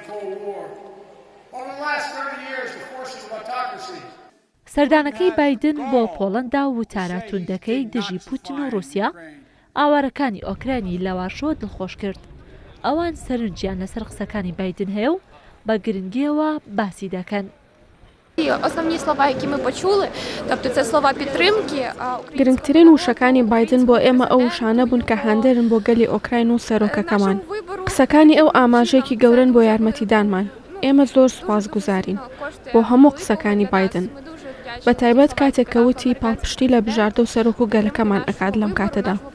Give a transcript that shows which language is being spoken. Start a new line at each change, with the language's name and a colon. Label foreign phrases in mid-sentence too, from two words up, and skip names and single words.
Central Kurdish: سەردانەکەی بایدن بۆ پۆڵەندا وتارە توندەکەی دژی پوتین و رووسیا ئاوارەکانی ئۆکراینی لە واشۆ دڵخۆش کرد. ئەوان سەرنجیان لەسەر قسەکانی بایدن هەیە و بە گرنگیەوە باسی دەکەن.
Ukrainian: Основні слова, які ми почули, тобто це слова підтримки.
Central Kurdish: گرنگترین وشەکانی بایدن بۆ ئێمە ئەو وشانە بوون کە هاندێرن بۆ گەلی ئۆکراین و سەرۆکەکەمان. قسەکانی ئەو ئاماژەیەکی گەورن بۆ یارمەتیدانمان. ئێمە زۆر سوپاسگوزارین بۆ هەموو قسەکانی بایدن. بە تایبەت کاتێک کە وتی پاڵپشتی لە بژاردە و سەرۆک و گەلەکەمان ئەکات لەم کاتەدا.